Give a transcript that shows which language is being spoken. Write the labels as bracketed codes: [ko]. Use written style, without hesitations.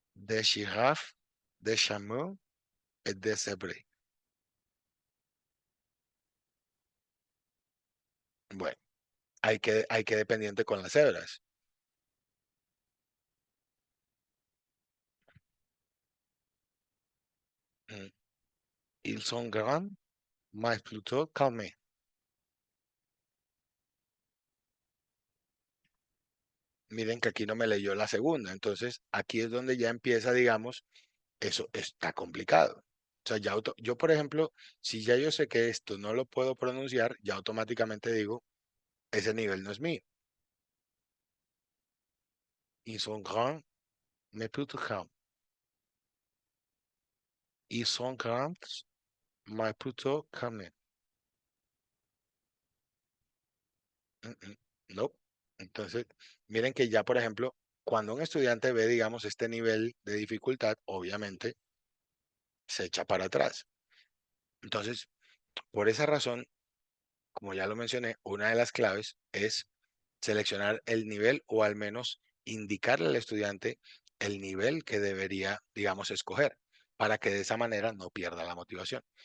[fr] De girafe, de chameau et de zèbre. [es] Bueno, hay que dependiente con las cebras. Mm. [fr] Ils sont grands, mais plutôt calmés. [es] Miren que aquí no me leyó la segunda. Entonces, aquí es donde ya empieza, digamos, eso está complicado. O sea, yo, por ejemplo, si ya yo sé que esto no lo puedo pronunciar, ya automáticamente digo, ese nivel no es mío. [fr] Ils sont grands, mais plutôt calmes. Ils sont grands, mais plutôt calmes. Mm, mm, No. [es] Entonces, miren que ya, por ejemplo, cuando un estudiante ve, digamos, este nivel de dificultad, obviamente se echa para atrás. Entonces, por esa razón, como ya lo mencioné, una de las claves es seleccionar el nivel o al menos indicarle al estudiante el nivel que debería, digamos, escoger para que de esa manera no pierda la motivación.